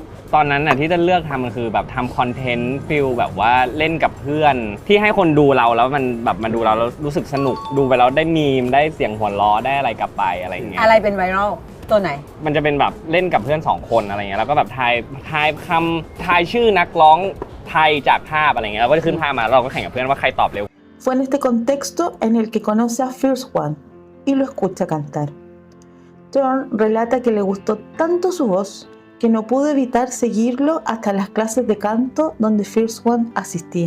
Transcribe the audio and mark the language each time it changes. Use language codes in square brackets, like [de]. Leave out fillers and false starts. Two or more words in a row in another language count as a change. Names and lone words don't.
[th] ตอนนั้นน่ะที่จะเลือกทำมันคือแบบทำคอนเทนต์ฟิลแบบว่าเล่นกับเพื่อนที่ให้คนดูเราแล้วมันแบบมาดูเราแล้วรู้สึกสนุกดูไปแล้วได้มีมได้เสียงหัวเราะได้อะไรกลับไปอะไรเงี้ย อะไรเป็นไวรัลตัวไหน มันจะเป็นแบบเล่นกับเพื่อน2คนอะไรเงี้ยแล้วก็แบบทายคำทายชื่อนักร้องไทยจากภาพอะไรเงี้ยแล้วก็จะขึ้นภาพมาเราก็แข่งกับเพื่อนว่าใครตอบเร็ว [es] Fue en este contexto en el que conoce a First One y lo escucha cantar. Turn relata que le gustó tanto su voz que no pudo evitar seguirlo hasta las clases de canto donde First One asistía.